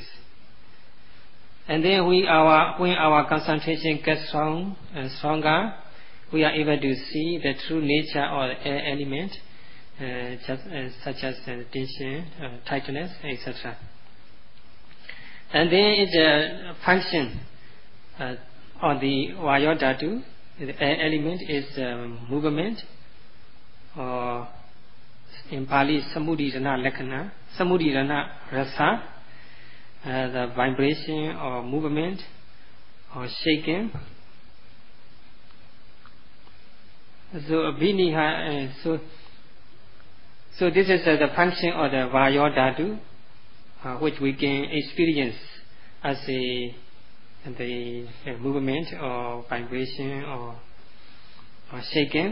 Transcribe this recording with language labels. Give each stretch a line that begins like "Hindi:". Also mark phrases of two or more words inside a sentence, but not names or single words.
English: And then when our concentration gets strong and stronger, we are able to see the true nature of the air element, such as tension, tightness, etc. And then its function on the
Pali: Vayo Dhatu
English: The air element is movement, or in Pali,
Pali: samudidana lakkhana, samudidana rasa,
English: the vibration or movement or shaking. So so this is the function of the
Pali: Vayo Dhatu,
English: which we can experience as the movement or vibration or shaking.